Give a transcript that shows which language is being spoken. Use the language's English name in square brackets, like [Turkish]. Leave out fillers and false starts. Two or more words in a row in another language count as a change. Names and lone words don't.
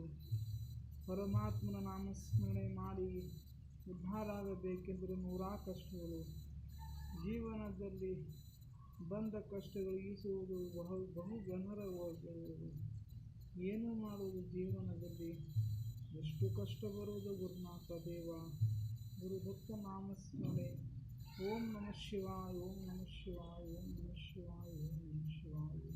[Kannada] ಪರಮಾತ್ಮನ ನಾಮಸ್ಮರಣೆ ಮಾಡಿ ಉದ್ಧಾರ ಆಗಬೇಕೆಂದರೆ ನೂರಾ ಕಷ್ಟಗಳು. ಜೀವನದಲ್ಲಿ ಬಂದ ಕಷ್ಟಗಳು ಈಸುವುದು ಬಹು ಗಣರವಾಗುವುದು. ಏನು ಮಾಡುವುದು? ಜೀವನದಲ್ಲಿ ಎಷ್ಟು ಕಷ್ಟ ಬರುವುದು ಗುರುನಾಥ ದೇವ. ಗುರುದತ್ತ ನಾಮಸ್ಮರಣೆ. [Sanskrit] ಓಂ ನಮಃ ಶಿವಾಯ, ಓಂ ನಮಃ ಶಿವಾಯ, ಓಂ ನಮಃ ಶಿವಾಯ, ಓಂ ನಮಃ ಶಿವಾಯ.